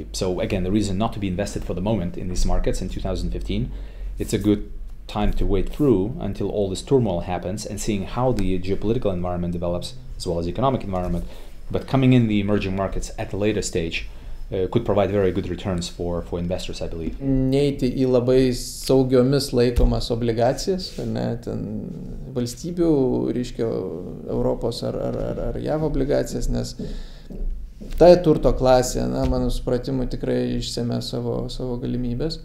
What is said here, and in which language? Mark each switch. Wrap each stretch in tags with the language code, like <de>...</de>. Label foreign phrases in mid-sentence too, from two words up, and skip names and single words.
<en>So again, the reason not to be invested for the moment in these markets in 2015, it's a good time to wait through until all this turmoil happens and seeing how the geopolitical environment develops as well as the economic environment. But coming in the emerging markets at a later stage could provide very good returns for investors, I believe.</en> <lt>Neiti į labai saugiomis laikomas obligacijas, ne, ten valstybių, reiškia Europos ar JAV obligacijas, nes ta turto klasė, mano supratimu, tikrai išsemia savo galimybės.</lt>